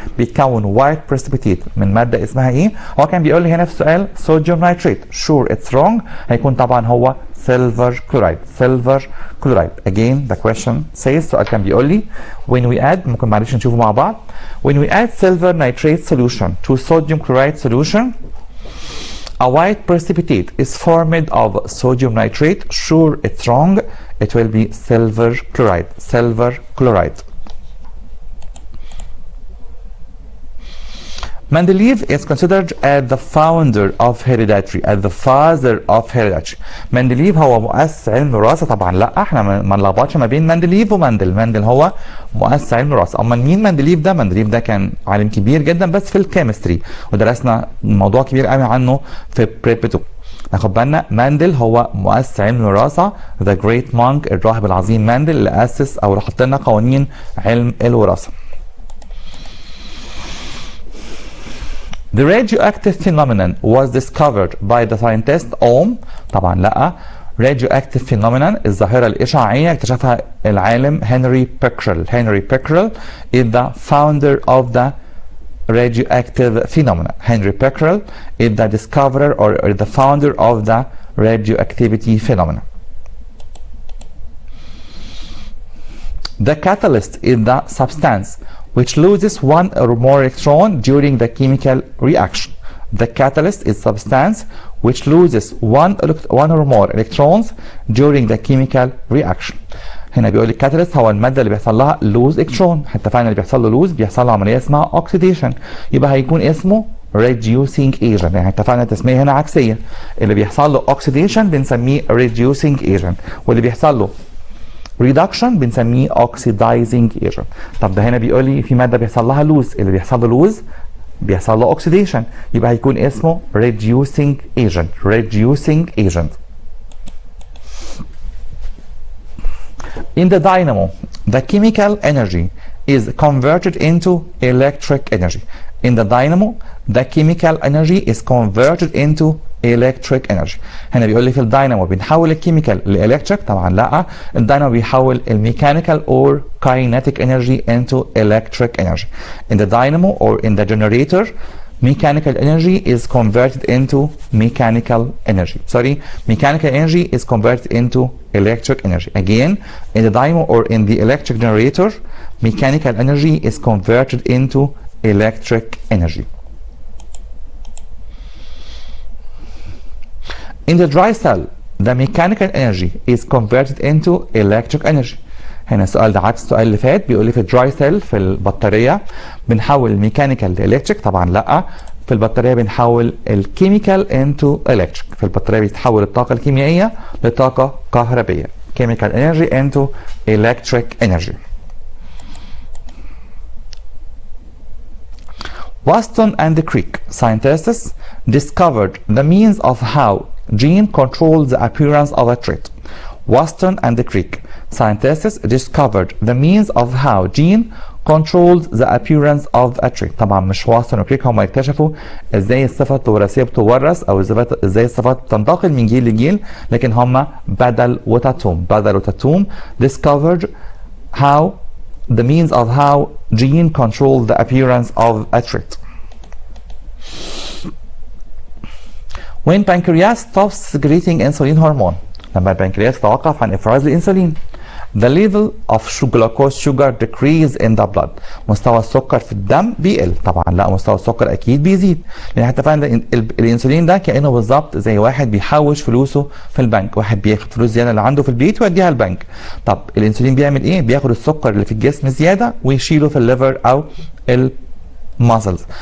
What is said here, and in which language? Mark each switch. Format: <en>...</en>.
<ar>بيتكون white precipitate من ماده اسمها ايه؟ هو كان بيقول لي هنا في السؤال sodium nitrate.</ar> <en>sure it's wrong،</en> <ar>هيكون طبعا هو</ar> <en>silver chloride. silver chloride. again the question says،</en> <ar>السؤال كان بيقول لي</ar> <en>when we add،</en> <ar>ممكن معلش نشوفه مع بعض.</ar> <en>when we add silver nitrate solution to sodium chloride solution a white precipitate is formed of sodium nitrate. sure it's wrong، it will be silver chloride. silver chloride. Mendeleev is considered as the founder of hereditary, as the father of hereditary.</en> <ar>مندليف هو مؤسس علم الوراثة؟ طبعا لا، احنا ما نلخبطش ما بين مندليف ومندل. مندل هو مؤسس علم الوراثة. اما مين مندليف ده؟ مندليف ده كان عالم كبير جدا بس في الكيمستري، ودرسنا موضوع كبير قوي عنه في بريب 2. ناخد بالنا مندل هو مؤسس علم الوراثة،</ar> <en>the great monk،</en> <ar>الراهب العظيم مندل اللي اسس او اللي حط لنا قوانين علم الوراثة.</ar> <en>The radioactive phenomenon was discovered by the scientist Ohm.</en> <ar>طبعا لا. radioactive phenomenon الظاهرة الإشعاعية اكتشفها العالم هنري بيكرل.</ar> <en>Henry Becquerel is the founder of the radioactive phenomenon. Henry Becquerel is the discoverer or the founder of the radioactivity phenomenon. The catalyst is the substance which loses one or more electron during the chemical reaction. The catalyst is substance which loses one or more electrons during the chemical reaction.</en> <ar>هنا بيقول لي الكاتاليست هو الماده اللي بيحصل لها لوز الكترون. حتى فعلا اللي بيحصل له لوز بيحصل له عمليه اسمها اوكسيديشن، يبقى هيكون اسمه reducing agent. يعني اتفقنا التسميه هنا عكسيه، اللي بيحصل له اوكسيديشن بنسميه reducing agent، واللي بيحصل له ريدكشن بنسميه اوكسيدايزنج ايجنت. طب ده هنا بيقول لي في ماده بيحصل لها لوز، اللي بيحصل له لوز بيحصل له اوكسيديشن، يبقى هيكون اسمه reducing agent.</ar> <en>reducing agent. In the dynamo, the chemical energy is converted into electric energy. In the dynamo, the chemical energy is converted into electric energy.</en> <ar>هنا بيقول لي في الداينامو بنحول الكيميكال لإلكتريك، طبعا لا، الداينامو بيحول الميكانيكال</ar> <en>or kinetic energy into electric energy. In the dynamo or in the generator, mechanical energy is converted into mechanical energy. Sorry, mechanical energy is converted into electric energy. Again, in the dynamo or in the electric generator, mechanical energy is converted into electric energy. In the dry cell, the mechanical energy is converted into electric energy.</en> <ar>هنا السؤال ده عكس السؤال اللي فات، بيقول لي في الدراي سيل في البطاريه بنحول الميكانيكال لالكتريك، طبعا لا، في البطاريه بنحول الكيميكال انتو الكتريك، في البطاريه بيتحول الطاقه الكيميائيه لطاقه كهربيه،</ar> <en>chemical energy into electric energy. Watson and Crick scientists discovered the means of how gene controls the appearance of a trait. Watson and Crick scientists discovered the means of how gene controls the appearance of a trait.</en> <ar>طبعا مش واتسون وكريك هم اكتشفوا ازاي الصفات الوراثيه بتورث او ازاي الصفات بتنتقل من جيل لجيل، لكن هم بدل وتهتم</ar> <en>discovered how the means of how gene control the appearance of a trait. When pancreas stops secreting insulin hormone,</en> <ar>لما البنكرياس يتوقف عن افراز الانسولين،</ar> <en>the level of glucose sugar decrease in the blood.</en> <ar>مستوى السكر في الدم بيقل، طبعا لا، مستوى السكر اكيد بيزيد، لان احنا اتفقنا الانسولين ده كانه بالظبط زي واحد بيحوش فلوسه في البنك، واحد بياخد فلوس زياده اللي عنده في البيت ويوديها البنك. طب الانسولين بيعمل ايه؟ بياخد السكر اللي في الجسم زياده ويشيله في الليفر او ماسلز.</ar>